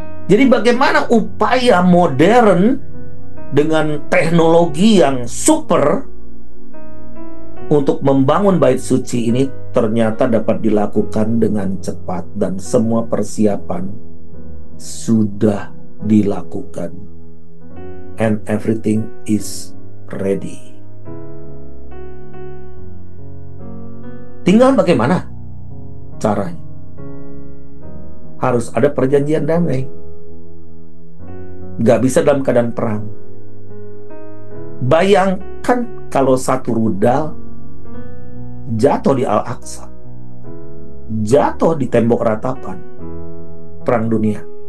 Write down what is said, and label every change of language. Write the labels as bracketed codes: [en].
[id] Jadi bagaimana upaya modern dengan teknologi yang super untuk membangun bait suci ini ternyata dapat dilakukan dengan cepat, dan semua persiapan sudah dilakukan. [en] And everything is ready. [id] Tinggal bagaimana caranya. Harus ada perjanjian damai. Gak bisa dalam keadaan perang. Bayangkan kalau satu rudal jatuh di Al-Aqsa, jatuh di tembok ratapan perang dunia.